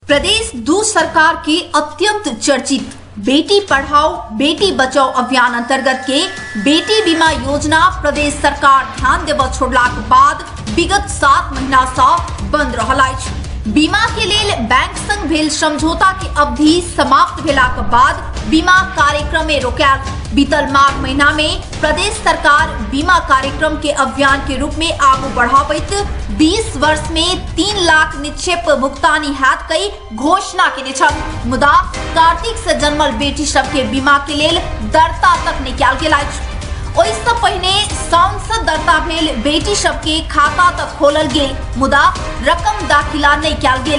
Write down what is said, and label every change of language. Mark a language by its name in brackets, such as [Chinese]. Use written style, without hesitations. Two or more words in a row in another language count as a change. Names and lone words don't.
[Maithili] प्रदेश दू सरकार के अत्यंत चर्चित बेटी पढ़ाओ बेटी बचाओ अभियान अंतर्गत के बेटी बीमा योजना प्रदेश सरकार ध्यान देव छोड़ला के बाद विगत 7 महीना से बंद रहल अछि। बीमा के लेल बैंक संग भेल समझौता के अवधि समाप्त भेला के बाद बीमा कार्यक्रम में रोकायल। बीतल माघ महीना में प्रदेश सरकार बीमा कार्यक्रम के अभियान के रूप में आगू बढ़ाबैत 20 वर्ष में 3 लाख निक्षेप भुगतानी हैत कई घोषणा केने छल। मुदा कार्तिक से जन्मल बेटी सब के बीमा के लेल दरता तक नहीं कयल गेल अछि। ओहिसँ पहिने साउन से दरता भेल बेटी सब के खाता तक खोलल गेल, मुदा रकम दाखिला नहीं कयल गेल।